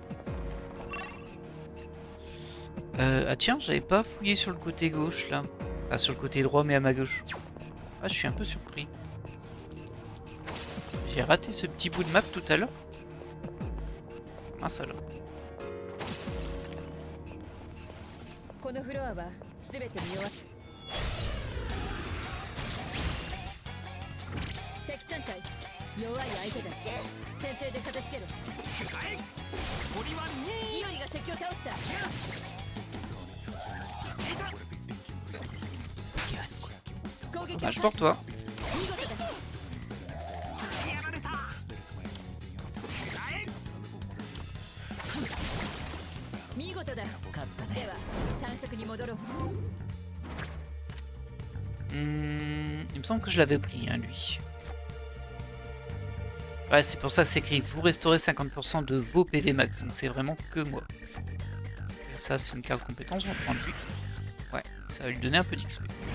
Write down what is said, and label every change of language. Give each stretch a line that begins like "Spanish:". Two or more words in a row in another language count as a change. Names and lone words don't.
French: Ah tiens, j'avais pas fouillé sur le côté gauche là. Pas sur le côté droit mais à ma gauche. Ah, je suis un peu surpris. J'ai raté ce petit bout de map tout à l'heure. Mince alors.
Japanese: このフロアは全て見終わった。敵3体弱い相手だ。先制で片付けろ。イオリが敵を倒した。攻撃
French: Dommage pour toi.
Japanese: 見事だ。見事だ。では探索に戻ろう。
French: Il me semble que je l'avais pris, hein, lui. Ouais, c'est pour ça que c'est écrit. Vous restaurez 50% de vos PV max. Donc c'est vraiment que moi. Et ça, c'est une carte compétence. On va prendre lui. Ouais, ça va lui donner un peu d'XP.